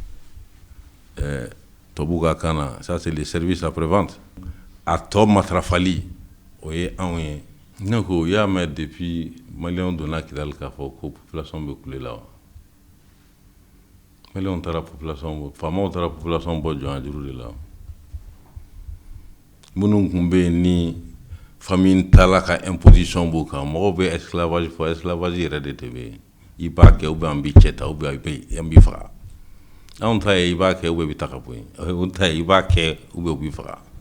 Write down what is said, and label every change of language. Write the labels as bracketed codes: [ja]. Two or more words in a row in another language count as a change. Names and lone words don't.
[bm] tubabuw ka kan na [fr] ça c'est le service après-vente [bm] a tɔ matarafali o ye anw ye ne ko i y'a mɛn depuis maliyɛnw donna Kidal k'a fɔ ko population bɛ kule la wa maliyɛnw taara population bɔ faamaw taara population bɔ jɔnya juru de la minnu tun bɛ yen ni famille taala ka imposition b'u kan mɔgɔw bɛ esclavage fɔ esclavage yɛrɛ de tɛ bɛ yen i b'a kɛ [fr] ou bien [bm] an b'i cɛ ta [fr] ou bien [bm] an b'i faga anw ta ye i b'a kɛ [fr] ou bien [bm] i bɛ ta ka bɔ yen o ta ye i b'a kɛ [fr] ou bien [bm] u b'i faga